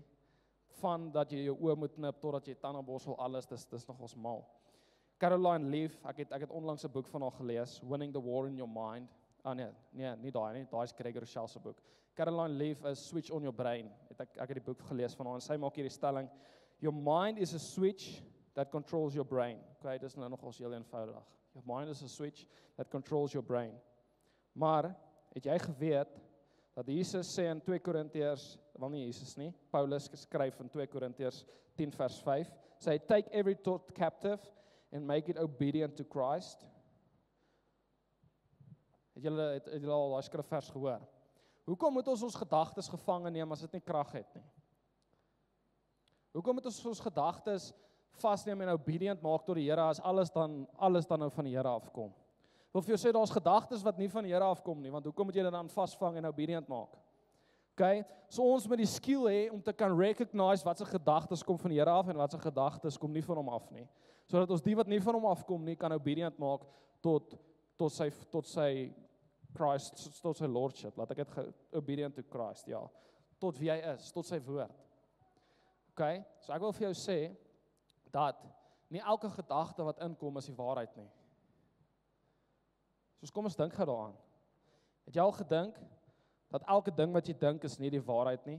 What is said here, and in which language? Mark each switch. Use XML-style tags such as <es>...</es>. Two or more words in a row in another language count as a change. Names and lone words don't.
<af>Van dat jy jou oë moet knip totdat jy tandeborsel alles, dis nogals mal. Caroline Leaf, ek het onlangs 'n boek van haar gelees, Winning the War in Your Mind. Nee, nie daai nie, daai is Craig Rochelle se boek. Caroline Leaf is Switch on Your Brain. Ek het die boek gelees van haar en sy maak hierdie stelling,</af> <en>your mind is a switch that controls your brain.</en> <af>Okay, dis nou nogals heel eenvoudig.</af> <en>Your mind is a switch that controls your brain.</en> <af>Maar, het jy geweet, dat Jesus sê in 2 Korintiërs, wel nie Jesus nie, Paulus skryf in 2 Korintiërs 10 vers 5, sê,</af> <en>take every thought captive and make it obedient to Christ.</en> <af>Het julle al daai skrifvers gehoor? Hoekom moet ons gedagtes gevange neem as dit nie krag het nie? Hoekom moet ons gedagtes vasneem en obedient maak tot die Here as alles dan nou van die Here afkom? Ek wil vir jou sê, daar's gedagtes wat nie van die Here afkom nie, want hoekom moet jy dit dan vasvang en obedient maak? Okay? So ons moet die skill hê om te kan recognize wat se gedagtes kom van die Here af en wat se gedagtes kom nie van hom af nie. Sodat ons die wat nie van hom afkom nie kan obedient maak tot sy Christ, tot sy lordship. Laat ek dit</af> <en>obedient to Christ,</en> <af>ja. Tot wie hy is, tot sy woord. Okay? So ek wil vir jou sê dat nie elke gedagte wat inkom is die waarheid nie. So kom ons dink gou daaraan. Het jy al gedink dat elke ding wat jy dink is nie die waarheid nie?</af>